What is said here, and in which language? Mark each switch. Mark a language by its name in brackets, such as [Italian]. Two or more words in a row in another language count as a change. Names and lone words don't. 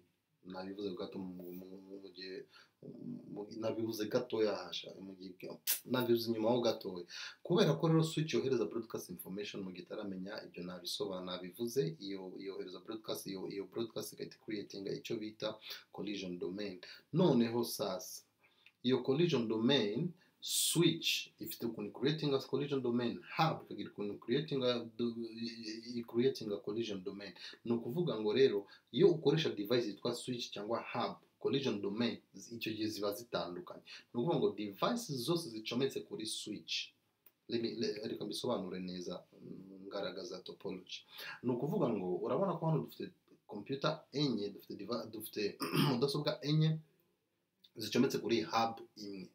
[Kinyarwanda] Nabivuze gato mu gihe nabivuze gatoya hasha mu gihe nabivuze inyuma ho gatoya, kubera ko rero switch yohereza [English] broadcast information [Kinyarwanda] mu gitaramenya ibyo nabisobanura nabivuze. Iyo yohereza broadcast, iyo broadcast igahita creatinga icyo bita [English] collision domain. [Kinyarwanda] Noneho sasa iyo [English] collision domain switch [Kinyarwanda] ifite ukuntu [English] creating a collision domain, [Kinyarwanda] hub ikagira ukuntu [English] creating a collision domain. [Kinyarwanda] Ni ukuvuga ngo rero iyo ukoresha device yitwa switch cyangwa hub, [English] collision domain [Kinyarwanda] icyo gihe ziba zitandukanye. Ni ukuvuga ngo devices zose zicometse kuri switch, reka mbisobanure neza ngaragaza topology. Ni ukuvuga ngo urabona ko hano dufite computer enye, dufite mudasobwa enye zicometse kuri hub imwe.